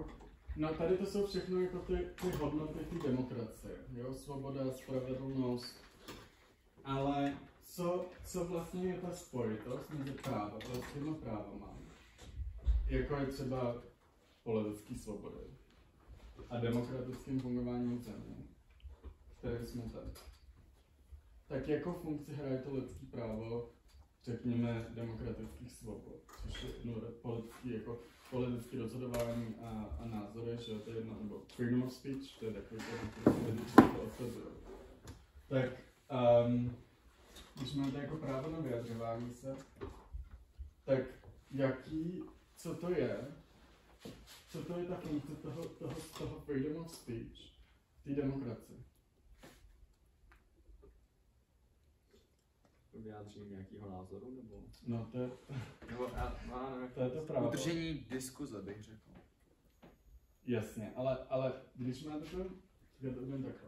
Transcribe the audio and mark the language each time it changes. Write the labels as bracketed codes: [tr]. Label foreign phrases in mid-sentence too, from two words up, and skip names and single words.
[cs] No tady to jsou všechno jako ty hodnoty té demokracie, jo, svoboda, spravedlnost, ale co vlastně je ta spojitost mezi těma právama, jako je třeba politické svobody a demokratickým fungováním země, které jsme tady. Tak jako funkci hraje to lidské právo, řekněme, demokratických svobod, což je politické rozhodování a názory, že to je jedno, nebo [en] freedom of speech, [cs] to je takový to osazuje. Tak, když máte jako právo na vyjadřování se, tak co to je ta funkce toho [en] freedom of speech [cs] v té demokracii? Vyjádření nějakého názoru, nebo? No to je... To je to právo. Udržení diskuze, bych řekl. Jasně, ale když máte to, já to budem takhle.